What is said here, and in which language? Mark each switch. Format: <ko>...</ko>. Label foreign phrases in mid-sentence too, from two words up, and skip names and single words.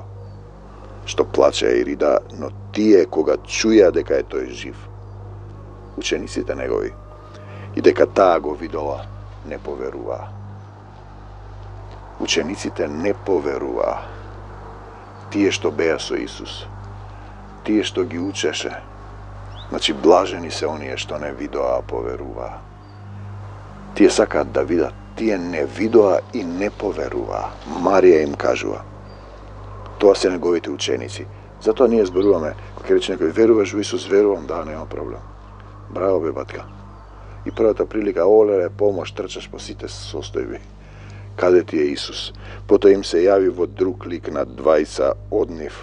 <mk>Што плачеа и рида, но тие кога чуја дека е тој жив, учениците негови, и дека таа го видела, не поверуваа. Учениците не поверуваа. Тие што беа со Исус, тие што ги учеше, значи блажени се оние што не видоа, а поверуваа. Тие сакаат да видат, тије не видуа и не поверуа. Марија им кажува. Това се неговите ученици. Затоа ние зборуваме, кога рече некој веруваш во Исус, верувам, да, нема проблем. Браво бе, батка. И првата прилика, олеле, помош, трчаш по сите состојби. Каде ти е Исус? Потоа им се јави во друг лик на двајца од нив.</mk>